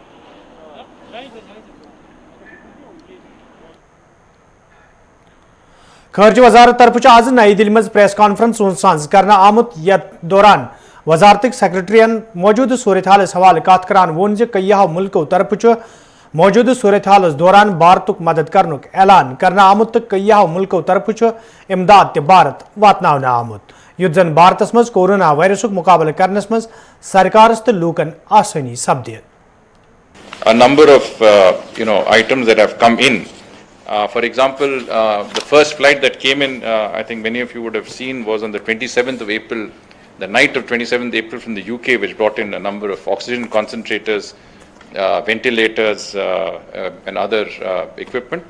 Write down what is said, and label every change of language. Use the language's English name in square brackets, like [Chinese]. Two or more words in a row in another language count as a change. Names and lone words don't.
[Kashmiri] خارجہ وزارت طرف آز نئی دلی مز [English] press conference [Kashmiri] ساز کرنا آمت یتھ دوران وزارتک سیکرٹرین موجودہ صورتحالس حوالہ کت کران وون زِ کئیہو ملکو طرف موجودہ صورتحالس دوران بھارتک مدد کرنک اعلان کرنا آمت تو کئیہو ملکو طرف امداد تہ بھارت واتناونہ آمت یُتھ زن بھارتس مز کورونا وائرسک مقابلہ کرنس مز سرکارس تو لوکن آسانی سپدِ [English] A number of items that have come in. For example, the first flight that came in, I think many of you would have seen, was on the 27th of April, the night of 27th April from the UK, which brought in a number of oxygen concentrators, ventilators, and other equipment.